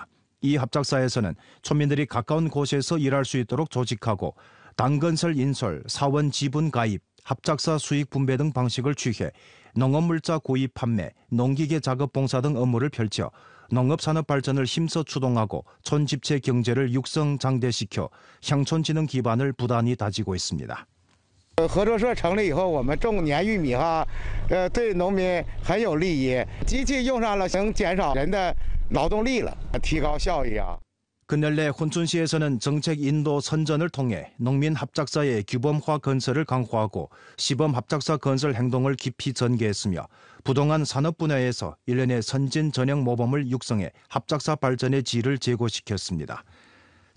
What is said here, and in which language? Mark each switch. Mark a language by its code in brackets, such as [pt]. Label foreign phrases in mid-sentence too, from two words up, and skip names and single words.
[ko] 이 합작사에서는 촌민들이 가까운 곳에서 일할 수 있도록 조직하고 당건설 인솔, 사원 지분 가입, 합작사 수익 분배 등 방식을 취해 농업물자 구입 판매, 농기계 작업 봉사 등 업무를 펼쳐 농업산업 발전을 힘써 추동하고 촌집체 경제를 육성 장대시켜 [zh] 乡村技能 [ko] 기반을 부단히 다지고 있습니다. [zh] 合作社成立以后，我们种年玉米对农民很有利益。机器用上了，能减少人的劳动力了，提高效益啊。 [ko] 근래 혼춘시에서는 정책 인도 선전을 통해 농민 합작사의 규범화 건설을 강화하고 시범 합작사 건설 행동을 깊이 전개했으며 부동안 산업 분야에서 일련의 선진 전형 모범을 육성해 합작사 발전의 질을 제고시켰습니다.